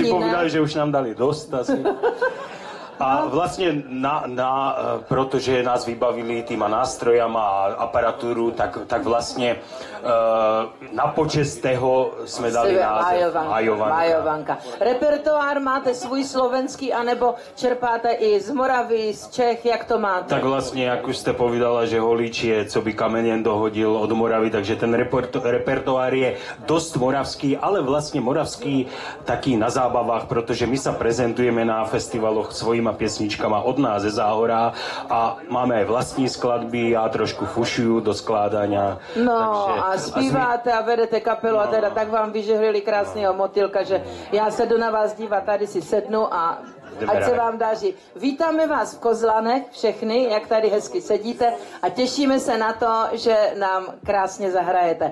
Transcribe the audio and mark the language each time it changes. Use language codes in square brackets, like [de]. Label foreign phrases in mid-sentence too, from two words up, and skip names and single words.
[sk] si povedali, že už nám dali dost asi. A vlastne protože nás vybavili týma nástrojama a aparatúru, tak vlastne na počest toho sme dali název Majovanka. [cs] Repertoár máte svůj slovenský, anebo čerpáte i z Moravy, z Čech, jak to máte? [sk] Tak vlastne, jak už ste povedala, že Holíč je, co by kamenien dohodil od Moravy, takže ten repertoár je dosť moravský, ale vlastne moravský taký na zábavách, protože my sa prezentujeme na festivaloch svojima piesničkama od nás ze Záhora a máme aj vlastní skladby a trošku fušujú do skládania. [cs] No takže, a zpíváte a vedete kapelu a teda tak vám vyžehlili krásného motýlka, že já se jdu na vás dívat, tady si sednu a ať se vám daří. Vítáme vás v Kozlanech všechny, jak tady hezky sedíte a těšíme se na to, že nám krásně zahrajete.